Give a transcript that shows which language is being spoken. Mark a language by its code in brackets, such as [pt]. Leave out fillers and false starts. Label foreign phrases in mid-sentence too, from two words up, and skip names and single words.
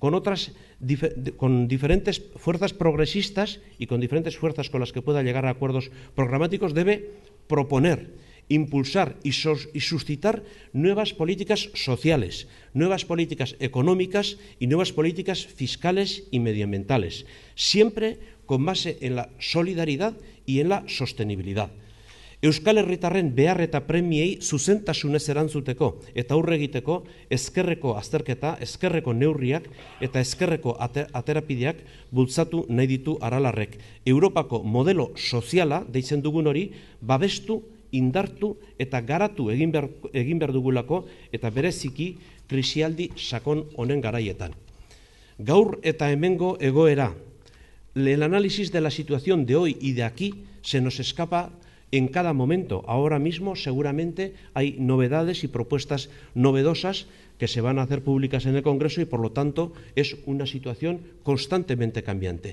[es] con diferentes fuerzas progresistas y con diferentes fuerzas con las que pueda llegar a acuerdos programáticos, debe proponer, impulsar y suscitar nuevas políticas sociales, nuevas políticas económicas y nuevas políticas fiscales y medioambientales, siempre con base en la solidaridad y en la sostenibilidad. [eu] Euskal Herritarren behar eta premiei zuzentasunez erantzuteko eta aurre egiteko ezkerreko azterketa, ezkerreko neurriak eta ezkerreko aterapideak bultzatu nahi ditu Aralarrek. Europako modelo soziala, deitzen dugun hori, babestu, indartu eta garatu egin behar dugulako eta bereziki krisialdi sakon honen garaietan. Gaur eta hemengo egoera, [es] el análisis de la situación de hoy y de aquí se nos escapa en cada momento. Ahora mismo seguramente hay novedades y propuestas novedosas que se van a hacer públicas en el Congreso y por lo tanto es una situación constantemente cambiante.